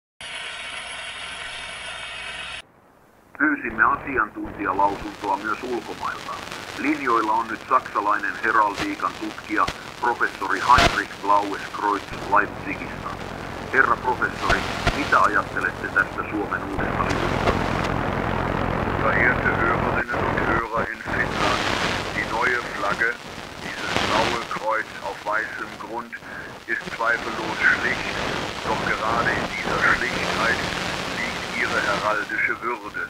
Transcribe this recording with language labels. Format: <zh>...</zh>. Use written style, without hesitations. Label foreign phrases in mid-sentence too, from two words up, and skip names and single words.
<fi>Pyysimme asiantuntijalausuntoa myös ulkomailta. Linjoilla on nyt saksalainen heraldiikan tutkija, professori Heinrich Blaues-Kreutz Leipzigistä. Herra professori, mitä ajattelette tästä Suomen uudesta lipusta?</fi> <de>Verehrte Hörerinnen und Hörer in Finnland, die neue Flagge, dieses blaue Kreuz auf weißem Grund, ist zweifellos schlicht, doch gerade in dieser Schlichtheit liegt ihre heraldische Würde.</de>